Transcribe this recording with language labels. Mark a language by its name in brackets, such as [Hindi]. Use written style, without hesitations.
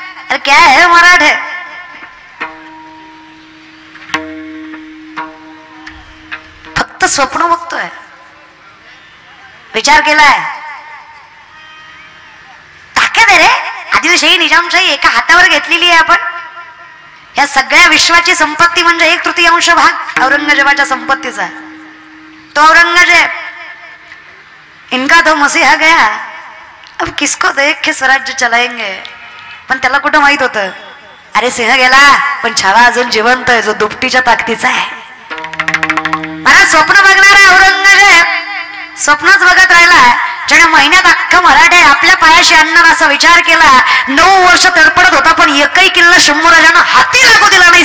[Marathi] अरे [Hindi] क्या है [Marathi] मराठे, फक्त स्वप्न बघतोय, विचार केलाय. ताकद आहे रे. आदिलशाही निजामशाही एका हातावर घेतलेली आहे आपण. या सगळ्या विश्वाची संपत्ती म्हणजे 1/3 भाग औरंगजेबाच्या संपत्तीचा. [Hindi] तो औरंगजेब, इनका तो मसीहा गया, अब किसको देख के स्वराज्य चलाएंगे. [Marathi] पण त्याला कुठं माहित होतं, अरे सिंह गेला पण छावा अजून जिवंत आहे, जो दुपटीच्या ताकदीचा आहे. मला स्वप्न बघणारा औरंगजेब स्वप्नच बघत राहिला. ज्याने महिन्यात अख्खा मराठे आपल्या पायाशी आणणार असा विचार केला. 9 वर्ष तडपडत होता पण एकही किल्ला शंभूराजांना हाती लागू दिला नाही.